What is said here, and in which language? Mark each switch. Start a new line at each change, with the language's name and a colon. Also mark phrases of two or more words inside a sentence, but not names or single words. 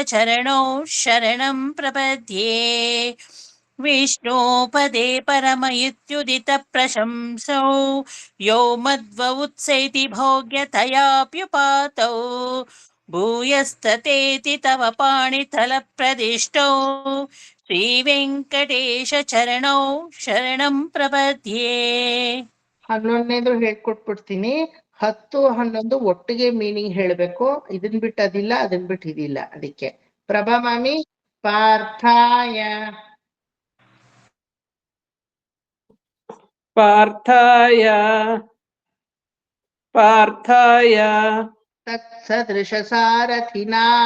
Sanskrit: शरणं प्रपद्ये विष्णुपदे परमयुत्युदित प्रशंसौ यो मध्व उत्सेति भोग्यतयाप्युपातौ भूयस्ततेति तव पाणितलप्रदिष्टौ श्रीवेङ्कटेश शरणं प्रपद्ये
Kannada: 11ನೇದು ಹೇಳ್ಕೊಟ್ಬಿಡ್ತೀನಿ 10 11 ಒಟ್ಟಿಗೆ ಮೀನಿಂಗ್ ಹೇಳ್ಬೇಕು ಇದನ್ ಬಿಟ್ಟು ಅದಿಲ್ಲ ಅದನ್ ಬಿಟ್ಟು ಇದಿಲ್ಲ ಅದಕ್ಕೆ
Sanskrit: ಪ್ರಭಾ ಮಾಮಿ ಪಾರ್ಥಾಯ ತತ್ಸದೃಶಸಾರಥಿನಾ